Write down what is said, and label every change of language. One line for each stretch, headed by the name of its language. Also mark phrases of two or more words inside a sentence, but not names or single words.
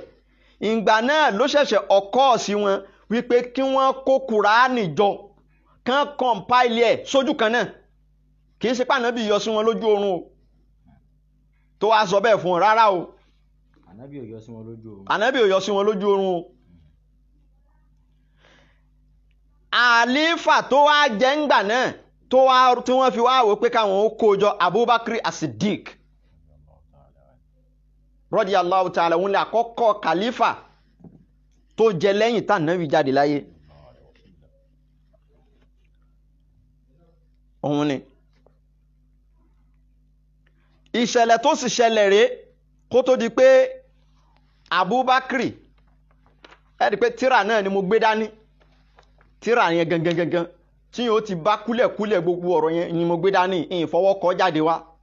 Yoruba: ìgbà náà ló ṣẹ̀ṣẹ̀ ọkọ̀ sí wọn wípé kí wọ́n kó kùránì jọ kán compile ẹ̀ sójú kan náà, kì í ṣe pé ànábì yọ sí wọn lójú oorun o tó wá sọ bẹ́ẹ̀ fún wọn rárá o. ànábì ò yọ sí wọn lójú oorun. ànábì ò yọ sí wọn lójú oorun o. àlífà tó wá jẹ́ ńgbà náà tí wọ́n fi wá wò pé káwọn ó kó jọ Abubakar as-Siddiq
Arabic: رضي الله تعالى
Yoruba: òun lè àkọ́kọ́ kàlífà tó jẹ lẹ́yìn tá ànábì jáde láyé. òun ni ìṣẹ̀lẹ̀ tó sì ṣẹlẹ̀ rèé kó tó di pé Abubakar, ẹ̀rí pé tíra náà ni mo gbé dání, tíra yẹn gangan tí yóò ti bá kúlẹ̀kúlẹ̀ gbogbo ọ̀rọ̀ yẹn ni mo gbé dání, ìfọwọ́kọ jáde wá.